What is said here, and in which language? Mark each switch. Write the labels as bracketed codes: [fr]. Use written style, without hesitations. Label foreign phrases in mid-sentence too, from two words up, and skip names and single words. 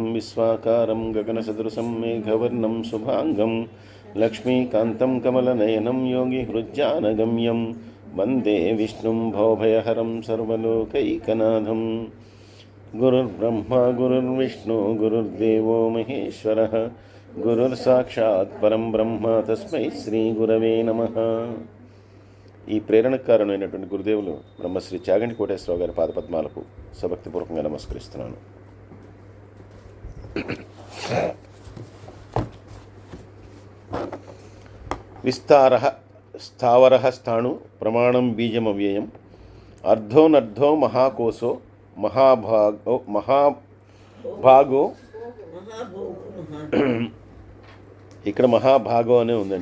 [sa] विश्वाकारं गगनसदृशं मेघवर्णं शुभाङ्गं लक्ष्मीकान्तं कमलनयनं योगिहृज्जानगम्यं वन्दे विष्णुं भवभयहरं सर्वलोकैकनाथं गुरुर्ब्रह्मा गुरुर्विष्णु गुरुर्देवो महेश्वरः गुरुर्साक्षात् परं ब्रह्म तस्मै శ్రీగురవే నమః. [te] ఈ ప్రేరణకు కారణమైనటువంటి గురుదేవులు బ్రహ్మశ్రీ చాగంటి కోటేశ్వరరావు గారి పాదపద్మాలకు సభక్తిపూర్వకంగా నమస్కరిస్తున్నాను. [sa] విస్తారః స్థావరః స్థాణు ప్రమాణం బీజమవ్యయం అర్ధోనర్ధో మహాకోశో మహాభాగో [te] ఇక్కడ మహాభాగో అనే ఉందండి.